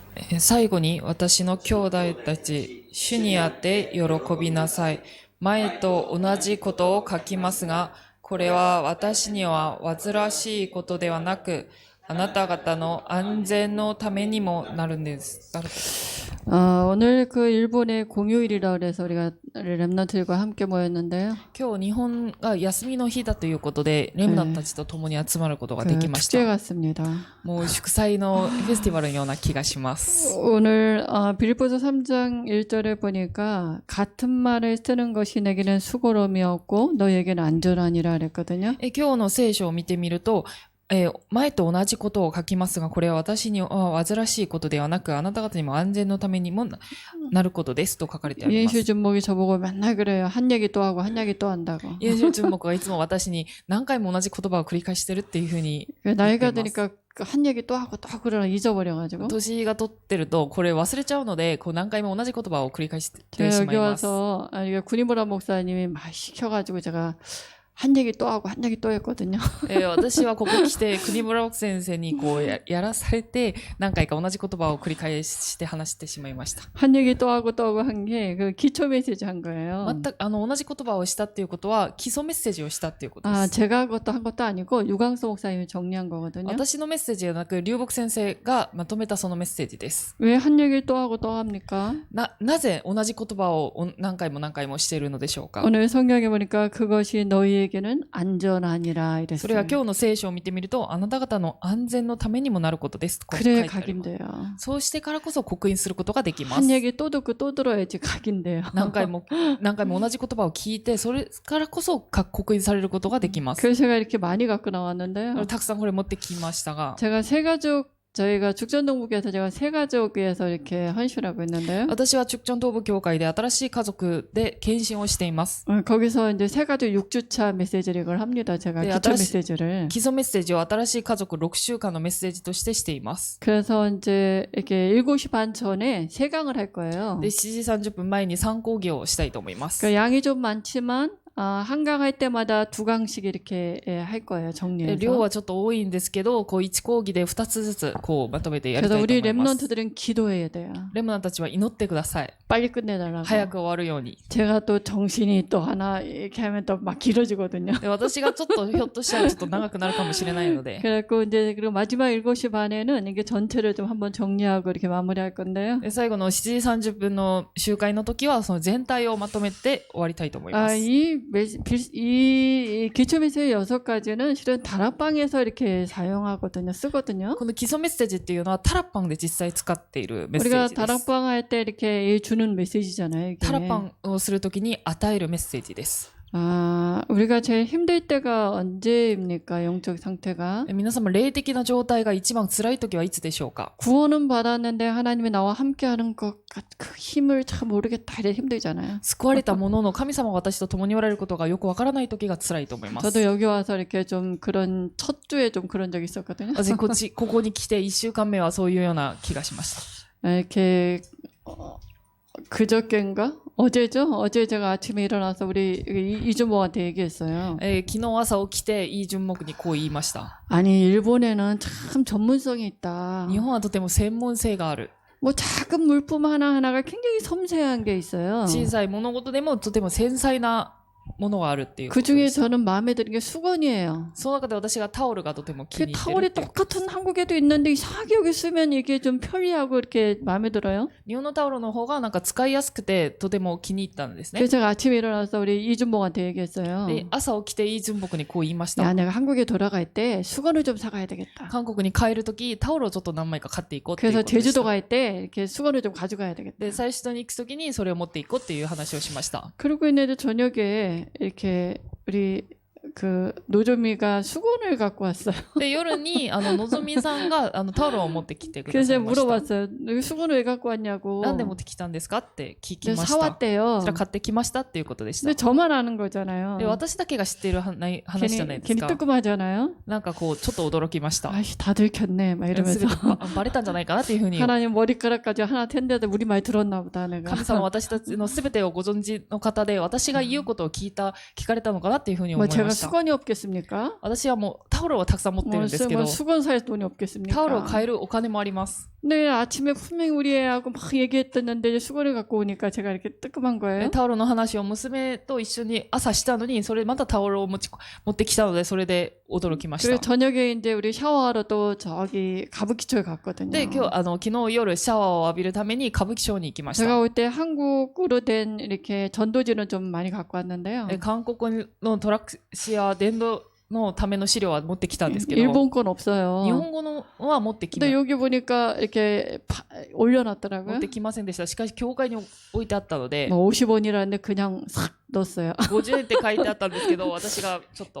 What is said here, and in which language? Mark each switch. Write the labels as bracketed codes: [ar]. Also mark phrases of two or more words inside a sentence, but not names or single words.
[ja] 最後に私の兄弟たち、主にあって喜びなさい。前と同じことを書きますが、これは私には煩わしいことではなく、あなた方の安全のためにもなるんです。 [ko] 오늘 그 일본의 공휴일이라 그래서 우리가 렘넌트들과 함께 모였는데요. [ja] 今日日本が休みの日だということで、レムナントたちと共に集まることができまし [ko] 축제 [ja] た。 [ko] 같습니다. [ja] もう祝祭のフェスティバルのような気がします。 [ko] 오늘 빌립보서 3장 1절에 보니까 같은 말을 쓰는 것이 내게는 수고로움이었고 너에게는 안전하니라 그랬거든요. [ja] 今日の聖書を見てみると、前と同じことを書きますが、これは私には煩わしいことではなく、あなた方にも安全のためにもなることですと書かれてあります。 [ko] 이인실 준목이 저보고 맨날 그래요. 한 얘기 또 하고 한 얘기 또 한다고. [ja] イエンシル準木がいつも私に何回も同じ言葉を繰り返してるっていうふうに [ko] 나이가 드니까 한 얘기 또 하고 또 하고 그러나 잊어버려가지고. [ja] 年が取ってるとこれ忘れちゃうので、こう何回も同じ言葉を繰り返してし [ko] 제가 [ja] ま [ko] 여기 [ja] います。 [ko] 와서 이게 군이보라 목사님이 막 시켜가지고 제가 한 얘기 또 하고 한 얘기 또 했거든요. [ja] 私はここ来て国村奥先生にこう やらされて何回か同じ言葉を繰り返して話してしまいました。 [ko] 한 얘기 또 하고 또 하고 한 게 그 기초 메시지 한 거예요. [ja] 全く同じ言葉をしたっていうことは基礎メッセージをしたっていうことです。 [ko] 제가 그것도 한 것도 아니고 유광수 목사님이 정리한 거거든요. [ja] 私のメッセージではなく、龍木先生がまとめたそのメッセージです。 [ko] 왜 한 얘기 또 하고 또 합니까? [ja] なぜ同じ言葉を何回も何回もしているのでしょうか。 [ko] 오늘 성경에 보니까 그것이 너희에게는 안전하니라 [ja] それが [ko] 이랬어요. [ja] 今日の聖書を見てみると、あなた方の安全のためにもなることですと書いて [ko] 그래 [ja] あります。 [ko] 각인돼요. [ja] そうしてからこそ刻印することができます。 [ko] 한 얘기 또 듣고 또 들어야지 각인돼요. [ja] 何回も同じ言葉を聞いて、それからこそ刻印されることができます。 [ko] 그래서 제가 이렇게 많이 갖고 나왔는데요. [ja] たくさんこれ持ってきましたが、 [ko] 제가 저희가 죽전동북에서 제가 새 가족에서 이렇게 헌신하고 있는데요. [ja] 私は中朝東部教会で新しい家族で献身をしています。 [ko] 거기서 이제 새 가족 6주차 메시지를 이걸 합니다. 제가 네, 기초 아다시- 메시지를. [ja] 基礎メッセージを新しい家族6週間のメッセージとしてしています。 [ko] 그래서 이제 이렇게 7시 반 전에 3강을 할 거예요. [ja] で、7時30分前に参考義をしたいと思います。 [ko] 그 양이 좀 많지만 한 강 할 때마다 2강씩 이렇게 할 거예요. [ja] 量 [ko] 정리해서. [ja] はちょっと多いんですけど、こう1講義で2つずつこうまとめてやりた [ko] 그래서 [ja] いと [ko] 우리 [ja] 思います。 [ko] 랩런트들은 기도해야 돼요. [ja] レムナンたちは祈ってください。 [ko] 빨리 끝내달라고. [ja] 早く終わるように。 [ko] 제가 또 정신이 또 하나 이렇게 하면 또 막 길어지거든요. [ja] で、私がちょっとひょっとしたらちょっと長くなるかもしれないので。 [ko] 그래갖고 이제 그리고 마지막 7시 반에는 이게 전체를 좀 한번 정리하고 이렇게 마무리할 건데요. [ja] で、最後の7時30分の集会の時はその全体をまとめて終わりたいと思います。 [ko] 이 기초 메시지 6가지는 실은 다락방에서 이렇게 사용하거든요. 쓰거든요. [ja] この基礎メッセージっていうのはタラッパンで実際使っているメッセー [ko] 우리가 [ja] ジです。 [ko] 다락방 할 때 이렇게 주는 메시지잖아요. 이게. [ja] タラッパンをするときに与えるメッセージです。 [ko] 우리가 제일 힘들 때가 언제입니까? 영적 상태가. [ja] 皆様、霊的な状態が一番辛いときはいつでしょうか。 [ko] 구원은 받았는데 하나님이 나와 함께하는 것, 그 힘을 참 모르겠다. 이래 힘들잖아요. [ja] 救われたものの神様が私と共におられることがよくわからないときが辛いと思います。 [ko] 저도 여기 와서 이렇게 좀 그런 첫 주에 좀 그런 적이 있었거든요. [ja] 私ここに来て1週間目はそういうような気がしました。 [ko] 이렇게 그저께인가? 어제죠? 어제 제가 아침에 일어나서 우리 이주모한테 얘기했어요. [ja] 昨日朝起きてイ・ジュンモクにこう言いました。 [ko] 아니 일본에는 참 전문성이 있다. [ja] 日本はとても専門性がある。 [ko] 뭐 작은 물품 하나하나가 굉장히 섬세한 게 있어요. [ja] 小さい物事でもとても繊細なものがあるっていうこ [ko] 그 [ja] とで [ko] 중에 [ja] す。 [ko] 저는 마음에 드는 게 수건이에요. [ja] その中で私がタオルがとても気 [ko] 그 [ja] に入ってる [ko] 타월이 [ja] っていう。 [ko] 똑같은 한국에도 있는데 이상하게 여기 쓰면 이게 좀 편리하고 이렇게 마음에 들어요. [ja] 日本のタオルの方がなんか使いやすくてとても気に入ったんですね。 [ko] 그래서 제가 아침에 일어나서 우리 이준봉한테 얘기했어요. [ja] で、朝起きてイ・ジュンモクにこう言いまし [ko] 야, [ja] た。 [ko] 내가 한국에 돌아갈 때 수건을 좀 사가야 되겠다. [ja] 韓国に帰るときタオルをちょっと何枚か買っていこうっていう [ko] 그래서 [ja] ことでし [ko] 제주도 [ja] た。 [ko] 갈 때 이렇게 수건을 좀 가져가야 되겠다. [ja] で、最初に行くときにそれを持っていこうっていう話をしました。 [ko] 그러고 있는데 저녁에 이렇게 우리 그 노조미가 수건을 갖고 왔어요. [ja] で、夜にのぞみさんがタオルを持ってきてくだ [ko] 그래서 [ja] さい [ko] 제가 [ja] ました。 [ko] 물어봤어요. 여기 수건을 왜 갖고 왔냐고. [ja] なんで持ってきたんですかって聞き [ko] 그래서 [ja] ました。そ [ko] 사왔대요. [ja] れは買ってきましたっていうことでした [ko] 근데 。 저만 아는 거잖아요. [ja] で、私だけが知っている話じゃない [ko] 괜히, [ja] です [ko] 괜히 [ja] か。 [ko] 뜨끔하잖아요. [ja] なんかこう、ちょっと驚きました。 [ko] 아이씨 다 들켰네 막 [ja] す [ko] 이러면서 [ja] ぐバレたんじゃないかなっていうふうに。 [ko] 하나님 머리카락까지 하나 텐데도 우리 말 들었나 보다 내가. [ja] 神様は私たちの全てをご存知の方で、私が言うことを聞かれたのかなっていうふうに思 [ko] 뭐 [ja] いま [ko] 제가 [ja] した。 した。 [ko] 수건이 없겠습니까? [ja] 私はもうタオルはたくさん持ってるんですけど、 [ko] 수건 살 돈이 없겠습니까? [ja] タオルを買えるお金もあります。 [ko] 네, 아침에 분명히 우리 애하고 막 얘기했었는데 수건을 갖고 오니까 제가 이렇게 뜨끔한 거예요. [ja] タオルの話を娘と一緒に朝したのに、それまたタオルを持ってきたので、それで驚きまし [ko] 그리고 [ja] た。 [ko] 저녁에 이제 우리 샤워하러 또 저기 가부키초에 갔거든요. [ja] で、昨日夜シャワーを浴びるために歌舞伎町に行きまし [ko] 제가 [ja] た。 [ko] 올 때 한국으로 된 이렇게 전도지는 좀 많이 갖고 왔는데요. [ja] 韓国のトラックシや電動のための資料は持ってきたんですけど、 [ko] 일본 건 없어요. [ja] 日本語のは持ってき [ko] 근데 여기 보니까 이렇게 [ja] 持 [ko] 올려놨더라고요. [ja] ってきませんでした。しかし教会に置いてあったので、 [ko] 뭐 50원이라는데 그냥 싹 넣었어요. [ja] 50 円って書いてあったんですけど、私がちょっと